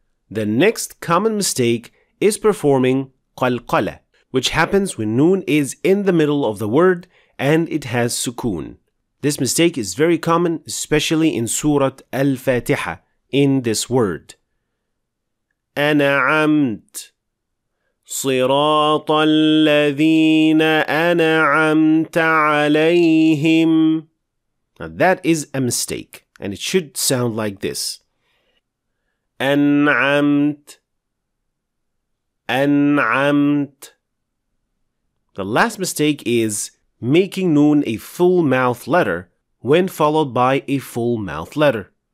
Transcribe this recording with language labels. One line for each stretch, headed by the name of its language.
English: The next common mistake is performing قلقلة, which happens when Noon is in the middle of the word and it has sukun. This mistake is very common, especially in Surah Al-Fatiha, in this word.
Arabic: أنعمت صراط الذين أنعمت عليهم.
English: Now that is a mistake, and it should sound like this.
Arabic: أنعمت أنعمت.
English: The last mistake is making Noon a full mouth letter when followed by a full mouth letter.